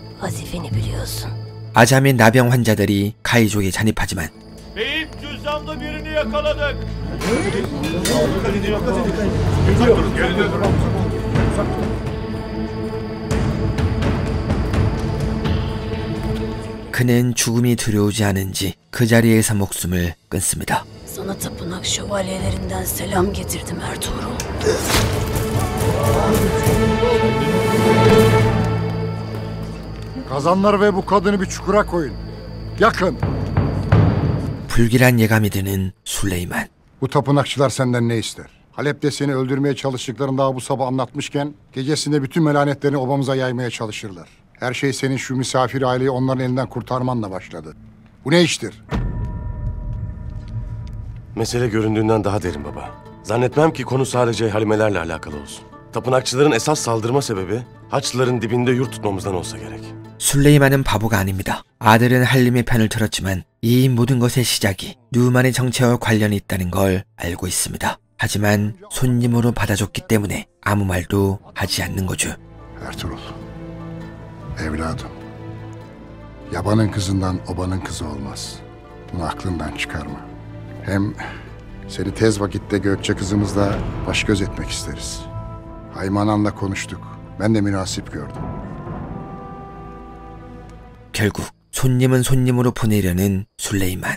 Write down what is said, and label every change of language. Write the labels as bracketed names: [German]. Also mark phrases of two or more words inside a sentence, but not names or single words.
[Turkish] vazifeni biliyorsun. [Korean] 아자미 나병 환자들이 가이족에 잔입하지만 [Turkish] Beyim cüzdanlı birini yakaladık. [Korean] 그는 죽음이 두려우지 않은지 그 자리에서 목숨을 끊습니다. [Turkish] Sana tapınak şövalyelerinden selam getirdim Ertuğrul. Kazanlar ve bu kadını bir çukura koyun. Yakın. [Korean] 불길한 예감이 드는 술레이만. [Turkish] Bu tapınakçılar senden ne ister? Halep'te seni öldürmeye çalıştıklarını daha bu sabah anlatmışken gecesinde bütün melanetlerini obamıza yaymaya çalışırlar. Her şey senin şu misafir aileyi onların elinden kurtarmanla başladı. Bu ne iştir? Mesele göründüğünden daha derin baba. Zannetmem ki konu sadece halimelerle alakalı olsun. Tapınakçıların esas saldırma sebebi Haçlıların dibinde yurt tutmamızdan olsa gerek. [Korean] 술레이만은 바보가 아닙니다. 아들은 할림의 편을 들었지만 이 모든 것의 시작이 누만의 정체와 관련이 있다는 걸 알고 있습니다. 하지만 손님으로 받아줬기 때문에 아무 말도 하지 않는 거죠. [Turkish] Ertuğrul, evladım. Yabanın kızından obanın kızı olmaz. Bunu aklından çıkarma. Hem seni tez vakitte Gökçe kızımızla baş göz etmek isteriz. Haymanan'la konuştuk. Ben de münasip gördüm. [Korean] 결국 손님은 손님으로 보내려는 술레이만.